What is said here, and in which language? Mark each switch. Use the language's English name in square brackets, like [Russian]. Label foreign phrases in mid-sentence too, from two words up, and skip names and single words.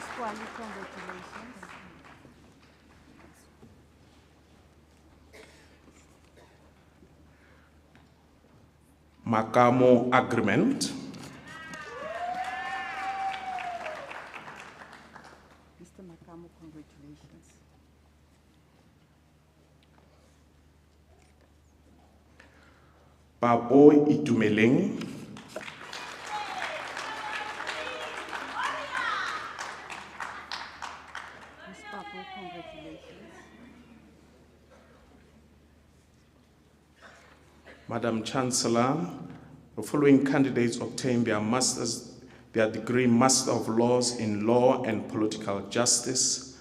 [English] Kwali, congratulations. Makamo Agreement. Mr. Makamo, congratulations. Babo Itumeleng. Ms. Papo, congratulations. Madam Chancellor, the following candidates obtain their degree Master of Laws in Law and Political Justice.